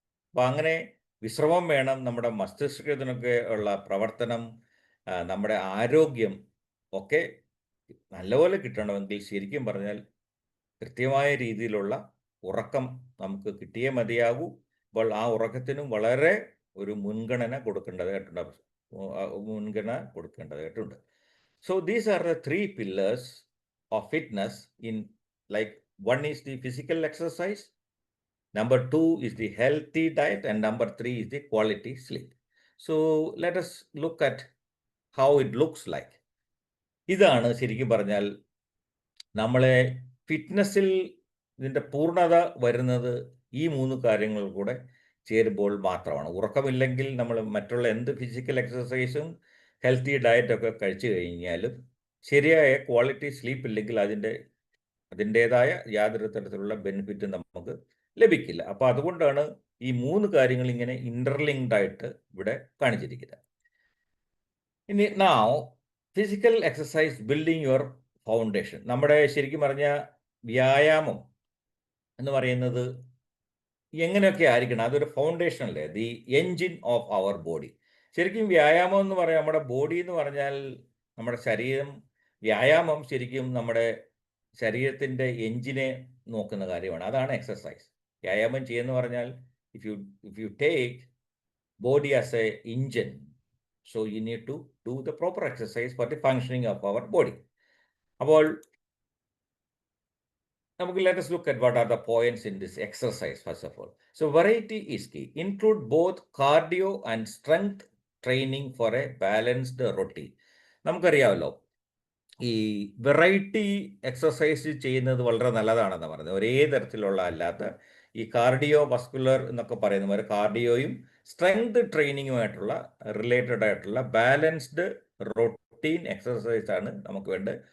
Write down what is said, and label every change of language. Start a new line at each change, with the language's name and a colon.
Malayalam: അപ്പോൾ അങ്ങനെ വിശ്രമം വേണം. നമ്മുടെ മസ്തിഷ്കത്തിനൊക്കെ ഉള്ള പ്രവർത്തനം, നമ്മുടെ ആരോഗ്യം ഒക്കെ നല്ലപോലെ കിട്ടണമെങ്കിൽ ശരിക്കും പറഞ്ഞാൽ കൃത്യമായ രീതിയിലുള്ള ഉറക്കം നമുക്ക് കിട്ടിയേ മതിയാകൂ. അപ്പോൾ ആ ഉറക്കത്തിനും വളരെ ഒരു മുൻഗണന കൊടുക്കേണ്ടതായിട്ടുണ്ട്.
English: So these are the 3 pillars of fitness in like one is the physical exercise, number 2 is the healthy diet, and number 3 is the quality sleep. So let us look at how it looks like.
Malayalam: ഇതാണ് ശരിക്കും പറഞ്ഞാൽ നമ്മളെ ഫിറ്റ്നസ്സിൽ ഇതിൻ്റെ പൂർണ്ണത വരുന്നത് ഈ 3 കാര്യങ്ങൾ കൂടെ ചേരുമ്പോൾ മാത്രമാണ്. ഉറക്കമില്ലെങ്കിൽ നമ്മൾ മറ്റുള്ള എന്ത് ഫിസിക്കൽ എക്സസൈസും ഹെൽത്തി ഡയറ്റൊക്കെ കഴിച്ചു കഴിഞ്ഞാലും ശരിയായ ക്വാളിറ്റി സ്ലീപ്പ് ഇല്ലെങ്കിൽ അതിൻ്റേതായ യാതൊരു തരത്തിലുള്ള ബെനിഫിറ്റും നമുക്ക് ലഭിക്കില്ല. അപ്പോൾ അതുകൊണ്ടാണ് ഈ 3 കാര്യങ്ങൾ ഇങ്ങനെ ഇൻ്റർലിങ്ക്ഡ് ആയിട്ട് ഇവിടെ കാണിച്ചിരിക്കുന്നത്.
English: ഇനി physical exercise building your foundation.
Malayalam: നമ്മുടെ ശരിക്കും പറഞ്ഞാൽ വ്യായാമം എന്ന് പറയുന്നത് എങ്ങനെയൊക്കെ ആയിരിക്കണം, അതൊരു ഫൗണ്ടേഷൻ അല്ലേ,
English: The engine of our body.
Malayalam: ശരിക്കും വ്യായാമം എന്ന് പറയാം, നമ്മുടെ ബോഡി എന്ന് പറഞ്ഞാൽ നമ്മുടെ ശരീരം. വ്യായാമം ശരിക്കും നമ്മുടെ ശരീരത്തിൻ്റെ എൻജിനെ നോക്കുന്ന കാര്യമാണ്. അതാണ് എക്സസൈസ്. വ്യായാമം ചെയ്യുന്ന പറഞ്ഞാൽ
English: If you take body as a engine, so you need to do the proper exercise for the functioning of our body.
Malayalam: അപ്പോൾ നമുക്ക്
English: let us look at what are the points in this exercise first of all. So variety is key. Include both cardio and strength training for a balanced routine.
Malayalam: നമുക്കറിയാമല്ലോ ഈ variety exercise ചെയ്യുന്നത് വളരെ നല്ലതാണെന്ന് പറയുന്നത്. ഒരേ തരത്തിലുള്ള അല്ലാത്ത ഈ കാർഡിയോ വസ്കുലർ എന്നൊക്കെ പറയുന്ന പോലെ കാർഡിയോയും സ്ട്രെങ്ത് ട്രെയിനിങ്ങുമായിട്ടുള്ള റിലേറ്റഡ് ആയിട്ടുള്ള ബാലൻസ്ഡ് റൊട്ടീൻ എക്സസൈസ് ആണ് നമുക്ക് വേണ്ടത്.